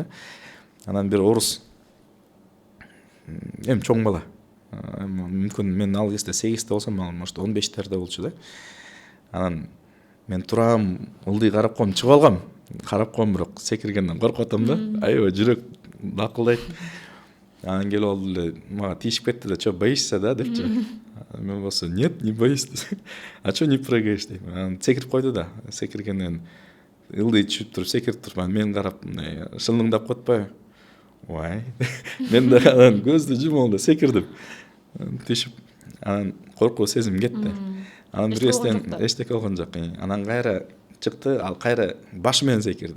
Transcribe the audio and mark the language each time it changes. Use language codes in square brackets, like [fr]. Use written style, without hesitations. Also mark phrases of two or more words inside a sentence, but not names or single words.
[ky] Анан бир орус, эми чоң бала, мүмкүн мен ал кезде 8-те болсом, ал может 15-терде болчу да. Анан мен турам, ылдый карап коем, чыгып алгам. Карап коем, бирок секиргенден коркуп атам да. Аябай жүрөк дакылдайт. Анан келип алды эле, мага тийишип кетти да, [ru] "Чё, боишься, да?" [ky] депчи. Мен болсо, [ru] "Нет, не боюсь." "А чё не прыгаешь?" [ky] дейм. Анан секирип койду да. Секиргенден ылдый түшүп туруп, секирип туруп, мен карап мындай шылыңдап коет атпайбы? Ой. Мен да анан көздү жумуп да секирдим. Түшүп, анан коркуу сезим кетти. Анан бир эчтеке болгон жок. Анан кайра чыкты, ал кайра башы менен секирди.